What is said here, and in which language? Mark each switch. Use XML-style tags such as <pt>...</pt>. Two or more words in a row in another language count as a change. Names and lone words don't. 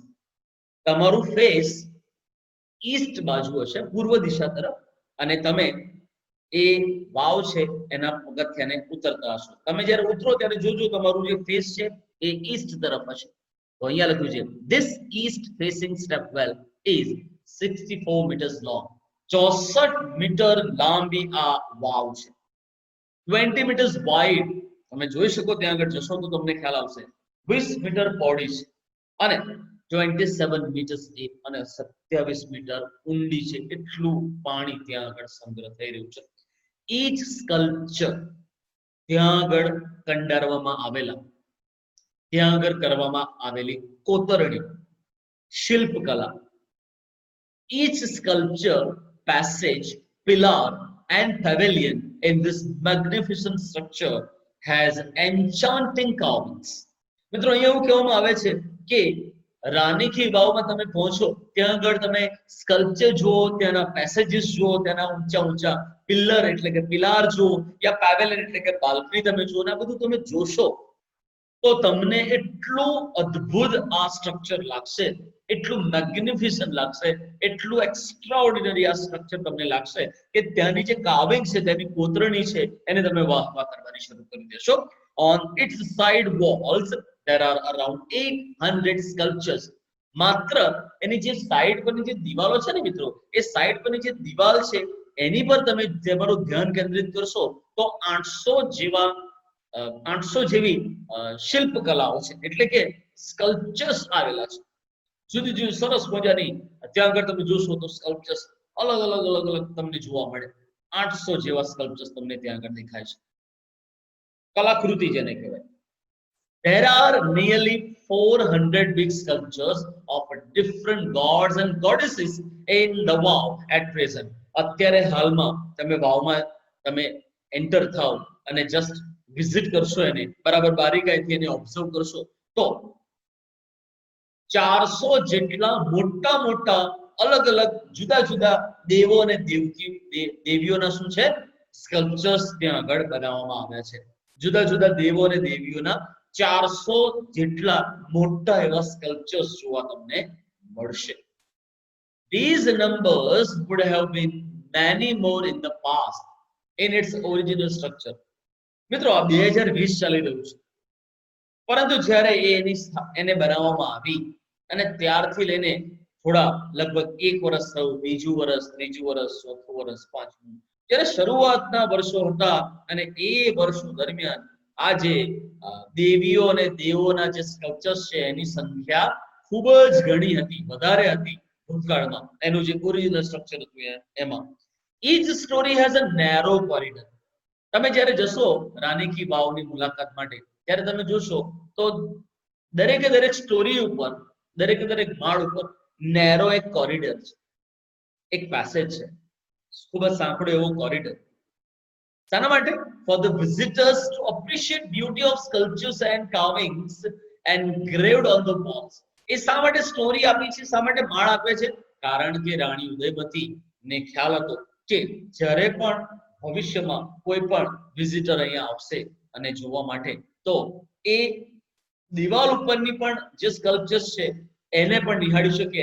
<gu>તમારું</gu> <en>face east</en> <gu>બાજુ હશે, પૂર્વ દિશા તરફ, અને તમે એ વાવ છે એના પગથિયાને ઉતરતા હશો. તમે જ્યારે ઉતરો ત્યારે જોજો તમારું જે ફેસ છે એ ઈસ્ટ તરફ હશે. તો અહીંયા લખ્યું છે,</gu> <en>this east facing step well is 64 meters long.</en> <gu>64 મીટર લાંબી આ વાવ છે.</gu> <en>20 meters wide,</en> <gu>તમે જોઈ શકો ત્યાં આગળ જશો તો તમને ખ્યાલ આવશે, 20 મીટર પહોળી છે અને</gu> <en>27 meters deep,</en> <gu>અને 27 મીટર ઊંડી છે. એટલું પાણી ત્યાં આગળ સંગ્રહ થઈ રહ્યું છે.</gu> <en>each sculpture,</en> <gu>ત્યાં આગળ કંડારવામાં આવેલા, ત્યાં આગળ કરવામાં આવેલી કોતરણી, શિલ્પકલા,</gu> <en>each sculpture, passage, pillar and pavilion in this magnificent structure has enchanting carvings.</en> <gu>મિત્રો અહીંયા એવું કહેવામાં આવે છે કે રાની કી વાવમાં તમે પહોંચો, ત્યાં આગળ તમે સ્કલ્પચર જુઓ, ત્યાંના પેસેજીસ જુઓ, ત્યાંના ઊંચા ઊંચા પિલ્લર એટલે કે પિલાર જુઓ, યા પેવેલિયન એટલે કે બાલ્કની તમે જુઓ, આ બધું તમે જોશો તો તમને એટલું અદ્ભુત આ સ્ટ્રક્ચર લાગશે, એટલું મેગ્નિફિસન્ટ લાગશે, એટલું એક્સ્ટ્રાઓર્ડિનરી આ સ્ટ્રક્ચર તમને લાગશે કે ત્યાંની જે કાર્વિંગ છે, ત્યાંની કોતરણી છે, એને તમે વાહ વાહ કરવાની શરૂ કરી દેશો.</gu> <en>On its side walls there are around 800 sculptures.</en> <gu>માત્ર એની જે સાઈડ પરની જે દિવાલો છે ને મિત્રો, એ સાઈડ પરની જે દિવાલ છે એની પર તમે તમારું ધ્યાન કેન્દ્રિત કરશો તો 800 જેવી શિલ્પકલાઓ છે, એટલે કે સ્કલ્પચર્સ આવેલા છે. જુદી જુદી સરસ મજાની ત્યાં આગળ તમે જોશો તો સ્કલ્પચર્સ અલગ અલગ અલગ અલગ તમને જોવા મળે. 800 જેવા સ્કલ્પચર્સ તમને ત્યાં આગળ દેખાય છે. કલાકૃતિ જેને કહેવાય.</gu> <en>There are nearly 400 big sculptures of different gods and goddesses in the wow at present.</en> <gu>અત્યારે હાલમાં તમે વાવમાં તમે એન્ટર થાવ અને</gu> <en>just visit</en> <gu>કરશો, એને બરાબર બારીકાઈથી એને ઓબ્ઝર્વ કરશો તો 400 જેટલા મોટા મોટા અલગ અલગ જુદા જુદા દેવો અને દેવીઓના શું છે સ્કલ્પચર્સ ત્યાં આગળ બનાવવામાં આવ્યા છે. જુદા જુદા દેવો અને દેવીઓના 400 જેટલા મોટા એવા સ્કલ્પચર્સ જોવા તમને મળશે.</gu> <en>These numbers would have been many more in the past in its original structure.</en> <gu>મિત્રો આ 2020 ચાલી રહ્યું છે, પરંતુ જ્યારે એને બનાવવામાં આવી અને ત્યારથી લઈને થોડા લગભગ 1 વર્ષ થયું, બીજું વર્ષ, ત્રીજું વર્ષ, ચોથું વર્ષ, પાંચમું, જ્યારે શરૂઆતના વર્ષો હતા અને એ વર્ષો દરમિયાન આ જે દેવીઓ અને દેવોના જે સ્કલ્પચર્સ છે એની સંખ્યા ખૂબ જ ઘણી હતી, વધારે હતી ભૂતકાળમાં. એનું જે</gu> <en>original structure</en> <gu>હતું એમાં</gu> <en>each story has a narrow corridor.</en> <gu>તમે જ્યારે જશો રાની કી વાવની મુલાકાત માટે ત્યારે તમે જોશો તો દરેકે દરેક સ્ટોરી ઉપર, દરેકે દરેક માળ ઉપર નેરો એક કોરિડોર છે, એક પેસેજ છે, ખૂબ જ સાંકડો એવો કોરિડોર. શાના માટે?</gu> <en>For the visitors to appreciate beauty of sculptures and carvings engraved on the walls.</en> <gu>એ શા માટે સ્ટોરી આપી છે, શા માટે માળ આપે છે? કારણ કે રાણી ઉદયમતી ને ખ્યાલ હતો કે જ્યારે પણ ભવિષ્યમાં કોઈ પણ વિઝિટર અહીંયા આવશે અને જોવા માટે તો એ દિવાલ ઉપરની પણ જે સ્કલ્પચર્સ છે એને પણ નિહાળી શકે.</gu>